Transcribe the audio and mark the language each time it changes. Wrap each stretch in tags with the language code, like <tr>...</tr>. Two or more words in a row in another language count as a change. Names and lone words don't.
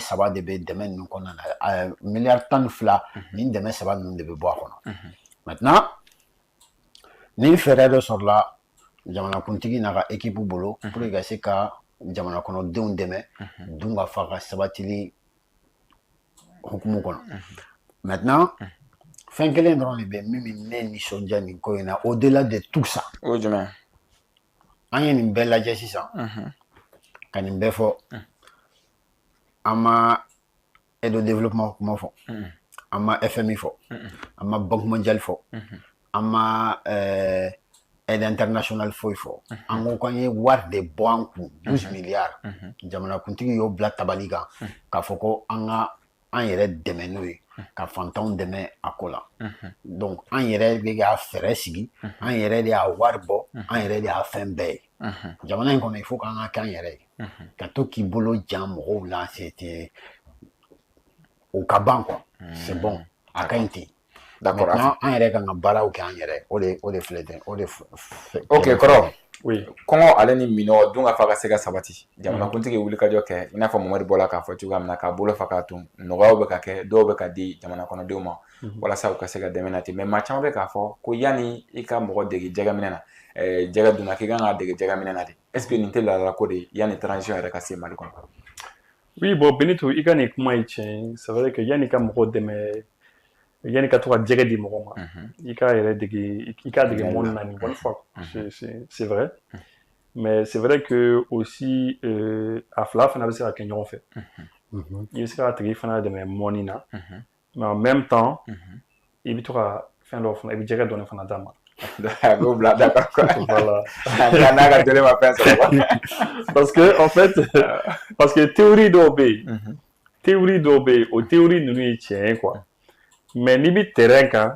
<bm>3 de bɛ dɛmɛ ninnu kɔnɔna na miliyari 12 nin dɛmɛ 3 ninnu de bɛ bɔ a kɔnɔ maintenant ni fɛɛrɛ dɔ sɔrɔla jamanakuntigi n'a ka équipe bolo</bm> <fr>pour que</fr> <bm>ka se ka jamana kɔnɔdenw dɛmɛ dunkafa ka sabatili hukumu kɔnɔ maintenant fɛn kelen dɔrɔn de bɛ min bɛ ne nisɔndiya nin ko in na</bm> <fr>au delà de tout ça</fr> <bm>o ye jumɛn an ye nin bɛɛ lajɛ sisan ka nin bɛɛ fɔ an ma</bm> <fr>aide au développement</fr> <bm>kuma fɔ an ma FMI fɔ an ma Banque mondiale fɔ an ma</bm> <fr>aide internationale</fr> <bm>foyi fɔ an ko k'an ye wari de bɔ an kun 12 miliyari jamanakuntigi y'o bila tabali kan k'a fɔ ko an yɛrɛ dɛmɛ n'o ye ka fantanw dɛmɛ a ko la donc an yɛrɛ bɛ ka fɛɛrɛ sigi an yɛrɛ de y'a wari bɔ an yɛrɛ de y'a fɛn bɛɛ ye jamana in kɔnɔ</bm> <fr>il faut</fr> <bm>k'an ka kan yɛrɛ ka to k'i bolo jan mɔgɔw la</bm> <fr>c'était au</fr> <bm>ka ban</bm> <fr>quoi c'est bon</fr> <bm>a ka ɲi ten</bm> <fr>d'accord</fr> <bm>an yɛrɛ kan ka baaraw kɛ an yɛrɛ o de filɛ tɛ o de ok kɔrɔ</bm> <fr>oui</fr> <bm>kɔngɔ ale ni minɔ dun ka fa ka se ka sabati jamanakuntigi wulikajɔ kɛ i n'a fɔ Mamadu bɔra k'a fɔ cogoya min na k'a bolo fa k'a tun nɔgɔyaw bɛ ka kɛ dɔw bɛ ka di jamana kɔnɔdenw ma walasa u ka se ka dɛmɛ na ten mais maa caman bɛ k'a fɔ ko yanni i ka mɔgɔ dege jɛgɛminɛ na jɛgɛ dunna k'i kan ka dege jɛgɛminɛ na de est ce que nin tɛ laadala ko de ye yanni transition yɛrɛ ka se Mali kɔnɔ</bm> <fr>oui bon</fr> <bm>Benito i ka nin kuma ye tiɲɛ</bm> <fr>c'est vrai que</fr> <bm>yanni ka mɔgɔ dɛmɛ yanni ka to ka jɛgɛ di mɔgɔ ma i ka yɛrɛ dege i ka dege mɔni na nin</bm> <fr>bonne fois c'est vrai mais c'est vrai que aussi</fr> <bm>a fila fana bɛ se ka kɛ ɲɔgɔn fɛ i bɛ se ka tigi fana dɛmɛ mɔni na</bm> <fr>mais en même temps</fr> <bm>i bɛ to ka fɛn dɔ fana i bɛ jɛgɛ dɔɔni fana d'a ma go bila</bm> <fr>d'accord quoi voilà</fr> <bm>n'a ka télé ma fɛn sɔrɔ</bm> <fr>parce que</fr> <bm>théorie dɔw bɛ yen o théorie ninnu ye tiɲɛ ye quoi mais n'i bɛ terrain kan</bm>